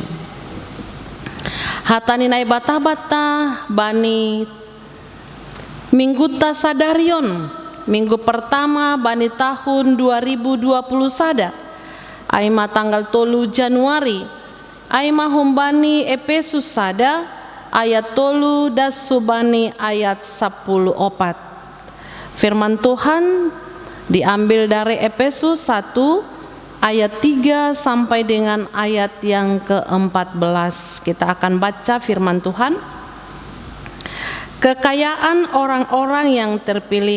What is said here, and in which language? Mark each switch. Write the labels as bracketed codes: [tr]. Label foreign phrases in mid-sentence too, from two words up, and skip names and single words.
[bts] Hatani nai bata-bata bani minggu ta sadarion. [id] Minggu pertama [bts] bani tahun 2020 sada. Aima tanggal 3 Januari. Aima humbani Efesus sada ayat 3 das subani ayat 10 opat. [id] Firman Tuhan diambil dari Efesus 1 ayat 3 sampai dengan ayat yang ke-14. Kita akan baca firman Tuhan. Kekayaan orang-orang yang terpilih.